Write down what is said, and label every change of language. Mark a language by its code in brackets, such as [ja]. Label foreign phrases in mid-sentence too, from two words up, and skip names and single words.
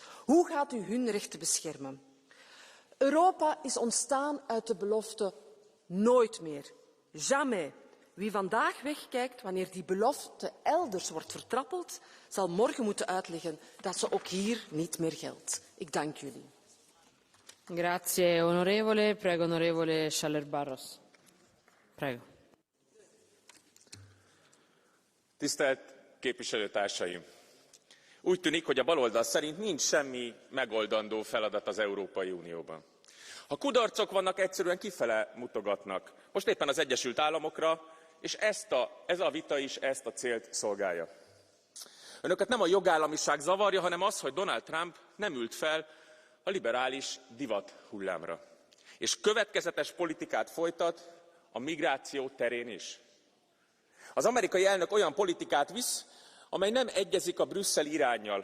[nl] Hoe gaat u hun rechten beschermen? Europa is ontstaan uit de belofte nooit meer. Jamais. Wie vandaag wegkijkt wanneer die belofte elders wordt vertrappeld, zal morgen moeten uitleggen dat ze ook hier niet meer geldt. Ik dank jullie. [it] Grazie onorevole. Prego onorevole Schaller-Barros. Prego. [hu] Tisztelt képviselőtársaim! Úgy tűnik, hogy a baloldal szerint nincs semmi megoldandó feladat az Európai Unióban. Ha kudarcok vannak, egyszerűen kifele mutogatnak. Most éppen az Egyesült Államokra, és ez a vita is ezt a célt szolgálja. Önöket nem a jogállamiság zavarja, hanem az, hogy Donald Trump nem ült fel a liberális divat hullámra. És következetes politikát folytat a migráció terén is. Az amerikai elnök olyan politikát visz, amely nem egyezik a brüsszeli iránnyal.